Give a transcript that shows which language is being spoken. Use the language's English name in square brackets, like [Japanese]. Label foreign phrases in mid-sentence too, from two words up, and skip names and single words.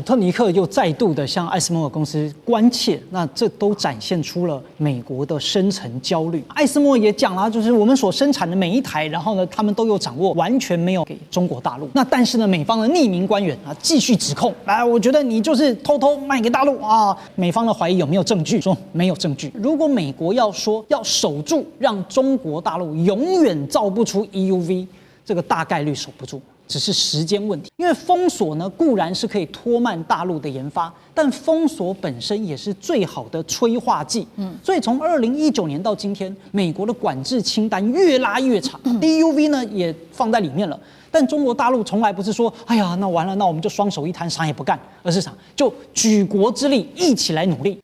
[Chinese] 特尼克又再度的向艾斯摩尔公司關切，那這都展現出了美國的深层焦慮。艾斯摩爾也講了，就是我們所生產的每一台，然後呢，他們都有掌握，完全沒有給中國大陸。那但是呢，美方的匿名官員啊，繼續指控，我覺得你就是偷偷賣給大陸啊。美方的懷疑有沒有證據？說沒有證據。如果美國要說要守住，讓中國大陸永遠造不出 EUV， 這個大概率守不住。只是時間問題，因為封鎖呢固然是可以拖慢大陸的研發，但封鎖本身也是最好的催化劑。所以從2019年到今天，美國的管制清單越拉越長，DUV 呢也放在裡面了。但中國大陸從來不是說，哎呀，那完了，那我們就双手一攤，啥也不幹，而是啥，就舉國之力一起來努力。